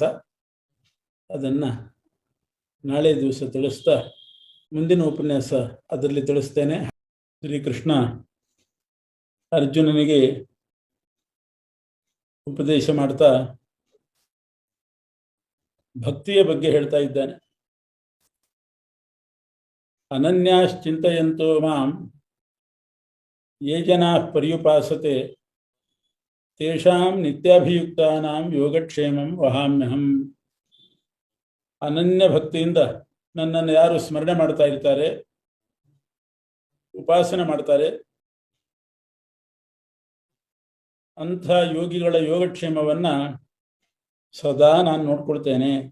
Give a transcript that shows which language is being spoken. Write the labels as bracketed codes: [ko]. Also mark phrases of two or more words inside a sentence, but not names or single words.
[kn] ಅದನ್ನ ನಾಳೆ ದಿವಸ ತಿಳಿಸ್ತಾ ಮುಂದಿನ ಉಪನ್ಯಾಸ ಅದರಲ್ಲಿ ತಿಳಿಸ್ತೇನೆ. ಶ್ರೀಕೃಷ್ಣ ಅರ್ಜುನನಿಗೆ ಉಪದೇಶ ಮಾಡ್ತಾ ಭಕ್ತಿಯ ಬಗ್ಗೆ ಹೇಳ್ತಾ ಇದ್ದಾನೆ. [sa] ಅನನ್ಯಾಶ್ಚಿಂತಯಂತೋ ಮಾಂ ಯೇ ಜನಾಃ ಪರ್ಯುಪಾಸತೆ ತೇಷಾಂ ನಿತ್ಯಾಭಿಯುಕ್ತಾನಾಂ ಯೋಗಕ್ಷೇಮಂ ವಹಾಮ್ಯಹಂ. [kn] ಅನನ್ಯ ಭಕ್ತಿಯಿಂದ ನನ್ನನ್ನು ಯಾರು ಸ್ಮರಣೆ ಮಾಡ್ತಾ ಇರ್ತಾರೆ, ಉಪಾಸನೆ ಮಾಡ್ತಾರೆ, ಅಂಥ ಯೋಗಿಗಳ ಯೋಗಕ್ಷೇಮವನ್ನ ಸದಾ ನಾನು ನೋಡ್ಕೊಳ್ತೇನೆ.